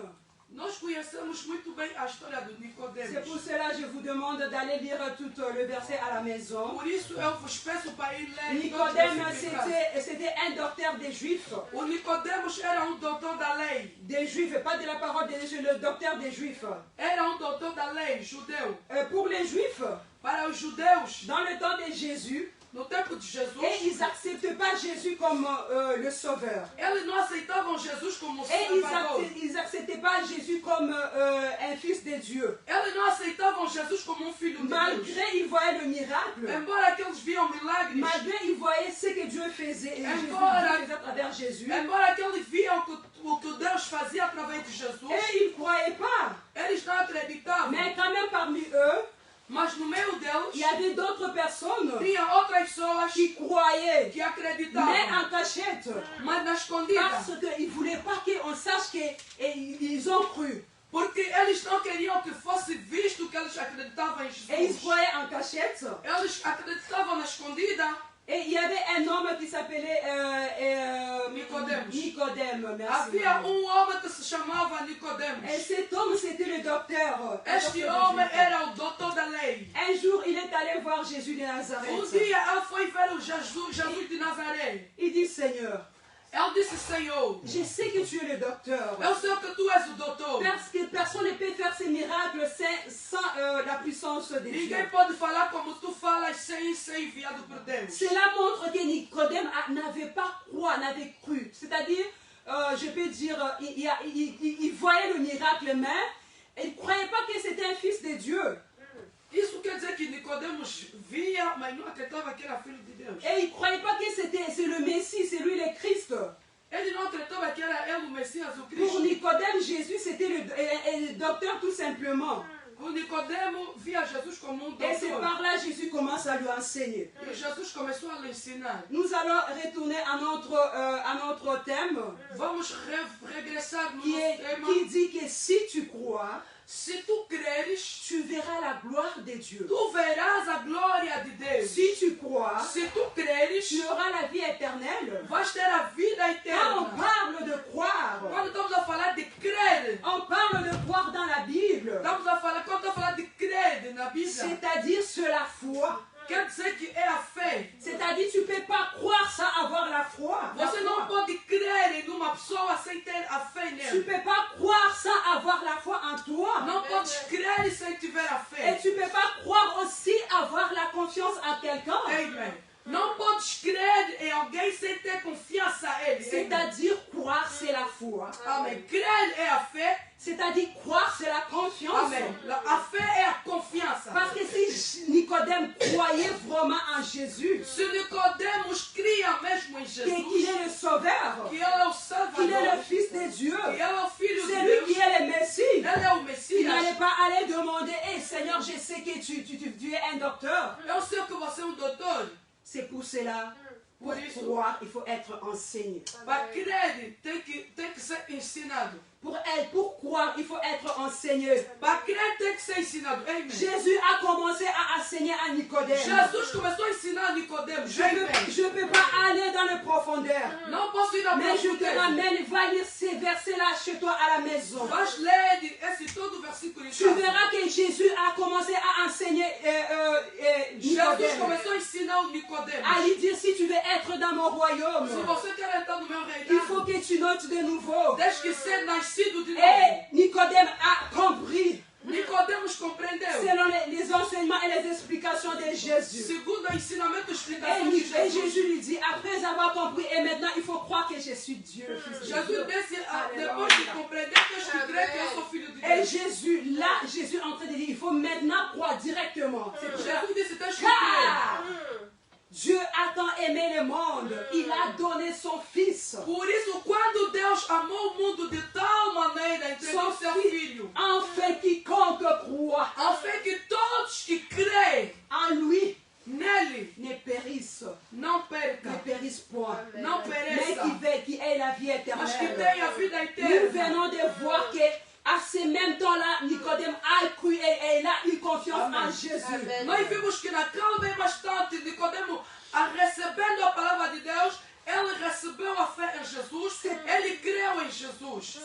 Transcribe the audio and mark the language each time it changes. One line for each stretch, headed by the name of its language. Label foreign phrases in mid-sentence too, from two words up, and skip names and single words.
Portuguese: Nós conhecemos muito bem a história do
French: C'est
Portuguese: Nicodemos.
French: pour cela que je vous demande d'aller lire tout le verset à la maison.
Portuguese: Por isso eu vos peço para ir ler todos
French: Nicodème,
Portuguese: os versículos.
French: c'était un docteur des Juifs.
Portuguese: O Nicodemos era doutor da lei.
French: Des Juifs, pas de la parole des Juifs, le docteur des Juifs.
Portuguese: Era doutor da lei, judeu.
French: Pour les Juifs,
Portuguese: Para os judeus,
French: dans le temps de Jésus,
Portuguese: no tempo de Jesus,
French: et ils n'acceptaient pas Jésus comme le sauveur.
Portuguese: eles não aceitavam Jesus como
French: Et
Portuguese: Salvador.
French: ils n'acceptaient pas Jésus comme un fils de Dieu.
Portuguese: Eles não aceitavam Jesus como filho de Deus.
French: Malgré ils voyaient le miracle,
Portuguese: Embora que eles viam milagres,
French: malgré ils voyaient ce que Dieu faisait, et Jésus
Portuguese: Embora-
French: faisait à travers Jésus,
Portuguese: embora que eles viam o que Deus fazia através de Jesus,
French: et ils ne croyaient pas.
Portuguese: eles não acreditavam.
French: Mais quand même parmi eux,
Portuguese: Mas no meio
French: il y
Portuguese: deles,
French: avait d'autres personnes
Portuguese: tinha outras pessoas
French: qui croyaient,
Portuguese: que
French: mais
Portuguese: acreditavam,
French: en cachette,
Portuguese: mas na escondida.
French: parce qu'ils ne voulaient pas qu'on sache qu'ils ont cru.
Portuguese: Porque eles não queriam que fosse visto que eles acreditavam em
French: Et ils
Portuguese: Jesus.
French: croyaient en cachette.
Portuguese: Eles acreditavam na escondida.
French: Et il y avait un homme qui s'appelait Nicodème. Nicodème, merci.
Portuguese: Havia homem que se chamava Nicodemos.
French: Et cet homme, c'était le docteur.
Portuguese: Este homem era o doutor da lei.
French: Un jour, il est allé voir Jésus de
Portuguese: Um
French: Nazareth.
Portuguese: dia ele foi ver o Jesus de Nazaré.
French: Il dit, Seigneur,
Portuguese: Ele disse, Senhor,
French: je sais que tu es le docteur.
Portuguese: eu sei que tu és o doutor.
French: Parce que personne ne peut faire ces miracles sans la puissance de Dieu.
Portuguese: Ninguém pode falar como tu falas sem ser enviado por Deus.
French: Cela montre que Nicodème n'avait pas cru. C'est-à-dire, je peux dire, il voyait le miracle, mais il ne croyait pas que c'était un fils de Dieu.
Portuguese: Isso quer dizer que Nicodemos via, mas não acreditava que era filho de Deus.
French: Et il ne croyait pas que c'est le Messie, c'est lui le Christ.
Portuguese: Ele não acreditava que era ele o Messias, o
French: Pour
Portuguese: Cristo.
French: Nicodème, Jésus, c'était le docteur tout simplement.
Portuguese: O Nicodemo via Jesus como
French: Et c'est
Portuguese: doutor.
French: par là Jésus commence à lui enseigner.
Portuguese: E Jesus começou a lhe ensinar.
French: Nous allons retourner à notre thème
Portuguese: Vamos regressar no
French: qui
Portuguese: nosso tema.
French: dit que si tu crois,
Portuguese: Se tu creres,
French: tu verras la gloire de Dieu.
Portuguese: tu verás a glória de Deus.
French: Si tu crois,
Portuguese: Se tu creres,
French: tu auras la vie éternelle.
Portuguese: vais ter a vida
French: Quand on
Portuguese: eterna.
French: parle de croire,
Portuguese: Quando estamos a falar de crer,
French: on parle de croire dans la Bible,
Portuguese: estamos a falar, quando estamos a falar de crer na Bíblia,
French: c'est-à-dire sur la foi.
Portuguese: quer dizer que é a fé.
French: C'est-à-dire tu ne peux pas croire sans avoir la foi.
Portuguese: Você não pode crer em uma pessoa sem ter a fé
French: Tu ne
Portuguese: nele.
French: peux pas croire sans avoir la foi en toi.
Portuguese: Não podes crer sem tiver a
French: Et
Portuguese: fé.
French: tu ne peux pas croire aussi avoir la confiance en quelqu'un. Amen.
Portuguese: Não podes crer em alguém sem ter confiança a ele. Amen.
French: C'est-à-dire croire, c'est la foi.
Portuguese: Amém. Crer é a fé.
French: C'est-à-dire croire, c'est la confiance.
Portuguese: Amém. A fé é a confiança.
French: Parce que si Nicodème croyait vraiment en Jésus,
Portuguese: Se Nicodemos cria mesmo em
French: qu'il
Portuguese: Jesus,
French: est le Sauveur,
Portuguese: que ele é o
French: qu'il est
Portuguese: Salvador,
French: le Fils de Dieu,
Portuguese: que ele é o Filho de
French: c'est lui qui
Portuguese: Deus,
French: est le Messie,
Portuguese: ele é o
French: il
Portuguese: Messias.
French: n'allait pas aller demander, hey Seigneur, je sais que tu es un docteur.
Portuguese: Eu sei que você é um doutor.
French: C'est pour cela, pour
Portuguese: Por isso,
French: croire, il faut être enseigné.
Portuguese: para crer tem que ser ensinado.
French: Pour croire, il faut être enseigné.
Portuguese: Para crer tem que ser ensinado.
French: Amen. Jésus a commencé à enseigner à Nicodème.
Portuguese: Jesus começou a ensinar Nicodemos.
French: Je ne peux pas aller dans les profondeurs.
Portuguese: Não posso ir tira
French: Mais je te
Portuguese: profundeza.
French: ramène, va lire ces versets-là chez toi à la maison.
Portuguese: Vais ler esse todo versículo em
French: Tu
Portuguese: casa.
French: verras que Jésus a commencé à enseigner
Portuguese: Jesus
French: Nicodème,
Portuguese: começou a ensinar o Nicodemos.
French: à lui dire si tu veux être dans mon royaume,
Portuguese: Se você quer entrar no meu
French: il faut
Portuguese: reinado,
French: que tu notes de nouveau.
Portuguese: tens que ser nascido de novo.
French: Et Nicodème a compris,
Portuguese: Nicodemos compreendeu.
French: selon les enseignements et les explications de Jésus.
Portuguese: Segundo o ensinamento e
French: Et,
Portuguese: explicação de
French: et
Portuguese: Jesus.
French: Jésus lui dit, après avoir compris, et maintenant il faut croire que je suis Dieu, fils de
Portuguese: Jesus
French: Dieu.
Portuguese: disse,
French: Alléluia.
Portuguese: depois de compreender, tens que crer que eu sou filho de
French: Et
Portuguese: Deus.
French: Jésus, là, Jésus est en train de dire, il faut maintenant croire directement. C'est pour ça.
Portuguese: Jesus disse, tens que
French: Car
Portuguese: crer.
French: Dieu a tant aimé le monde, il a donné son fils,
Portuguese: Por isso, quando Deus amou o mundo de tal maneira, entregou seu filho,
French: afin quiconque croit
Portuguese: afin que todos que creem
French: en lui
Portuguese: nele
French: ne périsse,
Portuguese: não
French: ne
Portuguese: percam,
French: périsse point,
Portuguese: não
French: mais
Portuguese: pereçam,
French: qui ait la vie
Portuguese: mas que
French: éternelle.
Portuguese: tenham a vida
French: Nous
Portuguese: eterna.
French: venons de voir que à ce même temps-là, Nicodème a cru et il a eu confiance Amen. en Jésus.
Portuguese: Nós vimos que naquele bem bastante, Nicodemo, recebendo a palavra de Deus, ele recebeu a fé em Jesus, ele creu em Jesus.